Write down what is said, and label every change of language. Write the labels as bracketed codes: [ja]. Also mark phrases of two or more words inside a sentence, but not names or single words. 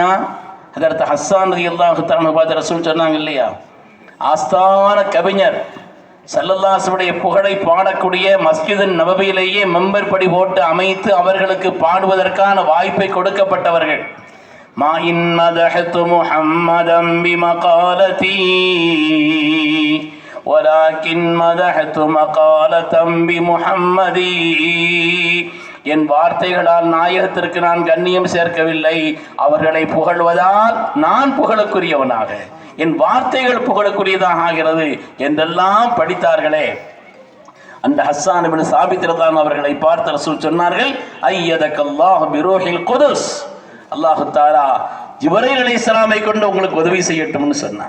[ta] ஹதரத் ஹஸ்ஸான் [ar] رضي الله تعالى [ta] பார்த்து ரசூல் சொன்னாங்க இல்லையா, ஆஸ்தான கவிஞர் [ar] صلى الله عليه وسلم [ta] புகழை பாடக்கூடிய மஸ்ஜித் நபவியிலேயே மெம்பர் படி போட்டு அமைத்து அவர்களுக்கு பாடுவதற்கான வாய்ப்பை கொடுக்கப்பட்டவர்கள். [ar] ما إن مدحت محمدا بمقالتي ولكن مدحت مقالة بمحمد [ta] என் வார்த்தைகளால் நாயகத்திற்கு நான் கண்ணியம் சேர்க்கவில்லை, அவர்களை புகழ்வதால் நான் புகழுக்குரியவனாக, என் வார்த்தைகள் புகழுக்குரியதாக ஆகிறது என்றெல்லாம் படித்தார்களே. அந்த ஹஸ்ஸான் இப்னு சாபித் ரலியல்லாஹு அவர்களை பார்த்து ரசூல் சொன்னார்கள், [ar] أيدك الله بروح القدس, [ta] அல்லாஹ் தஆலா ஜிப்ரீல் அலைஹிஸ்ஸலாமை கொண்டு உங்களுக்கு உதவி செய்யட்டும்னு சொன்னான்.